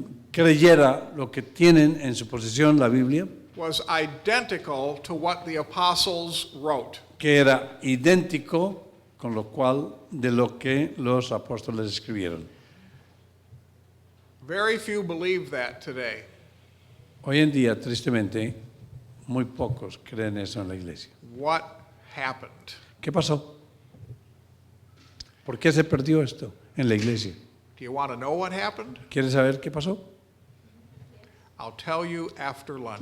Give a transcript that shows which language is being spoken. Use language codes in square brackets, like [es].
[es] creyera lo que tienen en su posesión la Biblia, [en] was identical to what the apostles wrote. [es] que era idéntico con lo cual de lo que los apóstoles escribieron. [en] Very few believe that today. [es] Hoy en día, tristemente, muy pocos creen eso en la iglesia. [en] What happened? [es] ¿Qué pasó? ¿Por qué se perdió esto en la iglesia? [en] Do you want to know what happened? [es] ¿Quieres saber qué pasó? [en] I'll tell you after lunch.